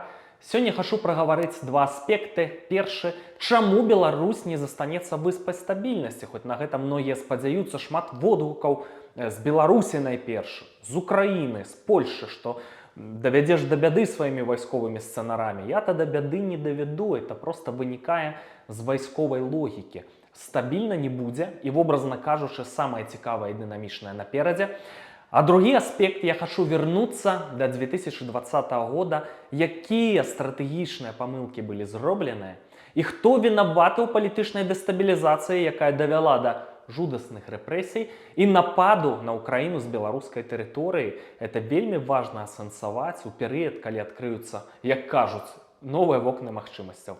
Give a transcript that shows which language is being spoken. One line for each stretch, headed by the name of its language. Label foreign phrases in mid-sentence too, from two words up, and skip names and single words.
Belarusian: Сёння хачу прагаварыць два аспекты. Першы, чаму Беларусь не застанецца выспай стабільнасці, хоць на гэта многія спадзяюцца, шмат водгукаў з Беларусі найперш, з Украіны, з Польшчы, што давядзеш да бяды сваімі вайсковымі сцэнарамі. Я-то да бяды не давяду,
Russian: это просто
Belarusian: вынікае з вайсковай логікі. Стабільна не будзе і, вобразна кажучы, самае цікавае і дынамічнае наперадзе. А другі аспект,
Russian: я хочу вернуться до 2020 года,
Belarusian: якія стратэгічныя памылкі былі зробленыя, і хто вінаваты ў палітычнай дэстабілізацыі, якая давяла да жудасных рэпрэсій і нападу на Украіну з беларускай тэрыторыі. Это вельмі важна асэнсаваць у перыяд, калі адкрыюцца, як кажуць, новыя вокны магчымасцяў.